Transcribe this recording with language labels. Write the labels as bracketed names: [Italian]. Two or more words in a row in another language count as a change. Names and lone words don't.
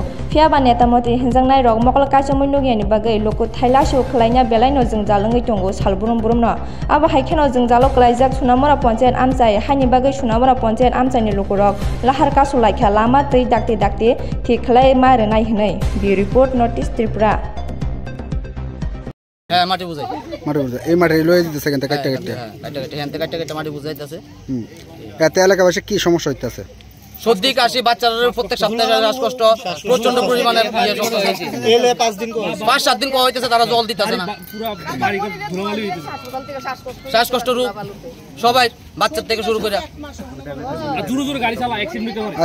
[Kok Borok] Fiaba neta moti henjangnai rok mokol kaisomoi nugiani bagai loko thailasho khlaina belaino jengjal engai tongo salburum burum no. Abo haikeno jengjalo klaijak sunamora panchayat amchai haini bagai sunamora panchayat amchaini lokorok lahar kasu laikha lama tei dakte thik khlai mare nai hnai. [English] Bi report notice Tripura. [Bangla] মাটি বুঝাই এই মাটি লয়ে দিতেছে কেন কাটতে কাটতে মাটি বুঝাইতেছে এতে এলাকাবাসী কি সমস্যা হইতাছে সর্দি কাশি বাচ্চাদের প্রত্যেক সপ্তাহে শ্বাসকষ্ট প্রচন্ড পরিমাণে এলে 5-7 দিন হইতেছে তারা জল দিতেছে না পুরো বাড়ি ধুলাবালি হইতেছে শ্বাসকষ্ট রোগ সবাই বাচ্চা থেকে শুরু করে জোরে গাড়ি চালা অ্যাক্সিডেন্ট হতে পারে